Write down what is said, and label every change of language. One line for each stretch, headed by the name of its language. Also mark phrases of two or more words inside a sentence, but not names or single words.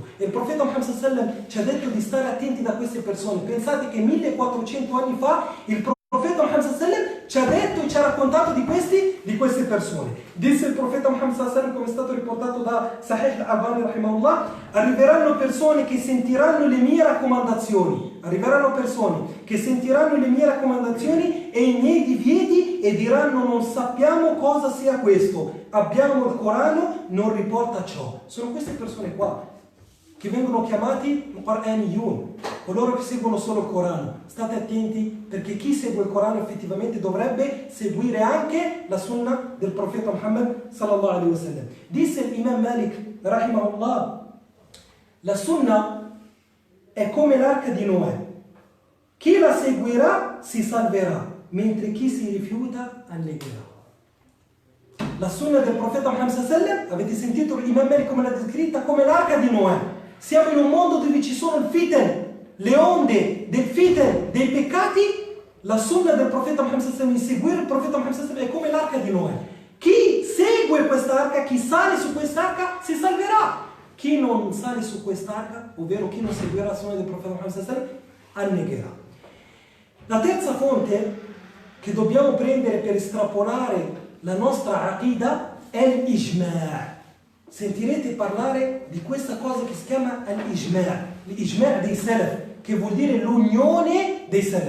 Italian: E il profeta Muhammad
Arabic: صلى الله عليه وسلم
Italian: ci ha detto di stare attenti da queste persone. Pensate che 1400 anni fa il profeta Muhammad
Arabic: صلى الله عليه وسلم
Italian: ci ha detto e ci ha raccontato di queste persone. Disse il profeta Muhammad
Arabic: صلى الله عليه وسلم,
Italian: come è stato riportato da Sahih al-Albani rahimahullah: arriveranno persone che sentiranno le mie raccomandazioni, e i miei divieti, e diranno non sappiamo cosa sia questo, abbiamo il Corano, non riporta ciò. Sono queste persone qua che vengono chiamati Qur'aniyun, coloro che seguono solo il Corano. State attenti, perché chi segue il Corano effettivamente dovrebbe seguire anche la Sunnah del profeta Muhammad
Arabic: صلى الله عليه وسلم.
Italian: Disse l'Imam Malik rahimahullah: la Sunnah è come l'arca di Noè, chi la seguirà si salverà, mentre chi si rifiuta annegherà. La Sunnah del profeta Muhammad
Arabic: صلى الله عليه وسلم,
Italian: avete sentito l'Imam Malik come l'ha descritta? Come l'arca di Noè. Siamo in un mondo dove ci sono il fiten, le onde del fiten, dei peccati. La Sunnah del profeta Muhammad
Arabic: صلى الله عليه وسلم,
Italian: seguire il profeta Muhammad
Arabic: صلى الله عليه وسلم,
Italian: è come l'arca di Noè. Chi segue quest'arca, chi sale su quest'arca si salverà. Chi non sale su quest'arca, ovvero chi non seguirà la Sunnah del profeta Muhammad
Arabic: صلى الله عليه وسلم,
Italian: annegherà. La terza fonte che dobbiamo prendere per estrapolare la nostra aqida è l'ijma'. Sentirete parlare di questa cosa che si chiama l'ijma' dei salaf, che vuol dire l'unione dei salaf.